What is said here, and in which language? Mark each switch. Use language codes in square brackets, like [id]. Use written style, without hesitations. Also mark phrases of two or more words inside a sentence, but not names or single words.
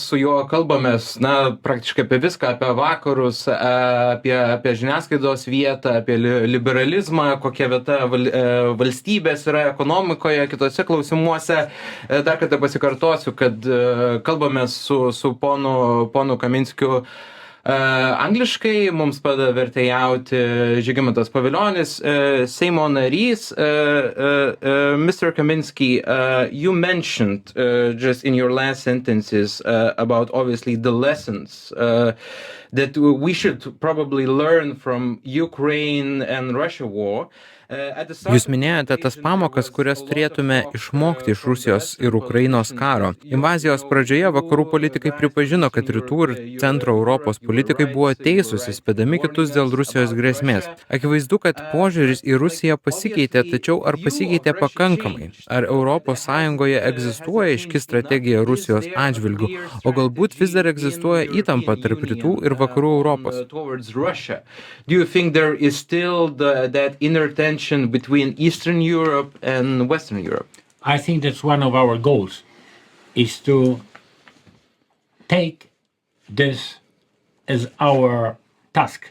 [lt] Su juo kalbamės, praktiškai apie viską, apie vakarus, apie žiniasklaidos vietą, apie liberalizmą, kokia vieta valstybės yra ekonomikoje, kitose klausimuose. Dar kartą pasikartosiu, kad kalbame su ponu Kaminskiu angliškai, mums padeda vertėjauti Žygimantas Pavilionis, Seimo narys. [en] Mr. Kaminski, you mentioned just in your last sentences about obviously the lessons that we should probably learn from Ukraine and Russia war. [lt] Jūs minėjote tas pamokas, kurias turėtume išmokti iš Rusijos ir Ukrainos karo. Invazijos pradžioje vakarų politikai pripažino, kad rytų ir centro Europos politikai buvo teisūs, įspėdami kitus dėl Rusijos grėsmės. Akivaizdu, kad požiūris į Rusiją pasikeitė, tačiau ar pasikeitė pakankamai? Ar Europos Sąjungoje egzistuoja aiški strategija Rusijos atžvilgiu, o galbūt vis dar egzistuoja įtampa tarp rytų ir vakarų Europos? [en] Do you think there is still that inner tension between Eastern Europe and Western Europe? I think that's one of our goals, is to take this as our task.